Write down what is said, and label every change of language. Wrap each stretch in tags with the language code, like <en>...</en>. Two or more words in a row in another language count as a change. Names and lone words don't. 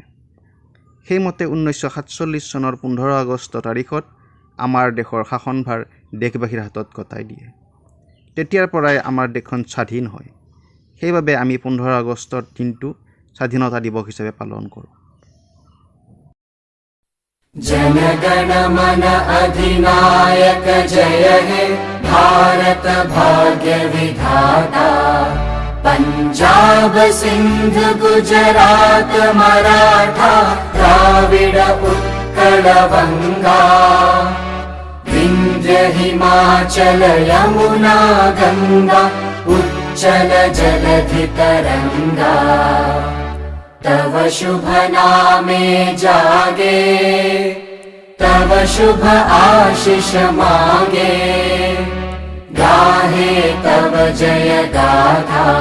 <as>সেইমতে 1947 চনৰ 15 আগষ্ট তাৰিখত আমাৰ দেশৰ শাসনভাৰ দেশবাসীৰ হাতত গতাই দিয়ে। তেতিয়াৰ পৰাই আমাৰ দেশখন স্বাধীন হয়। সেইবাবে আমি 15 আগষ্টৰ দিনটো স্বাধীনতা দিৱস হিচাপে পালন কৰোঁ।</as> <bn>জনগণ মন অধিনায়ক জয় হে ভারত ভাগ্য বিধাতা। পাঞ্জাব সিন্ধু গুজরাট মরাঠা দ্রাবিড় উৎকল বঙ্গ বিন্ধ্য হিমাচল যমুনা গঙ্গা উচ্ছল জলধি তরঙ্গ। তব শুভ নামে জাগে তব শুভ আশিস মাগে গাহে তব জয় গাথা।</bn>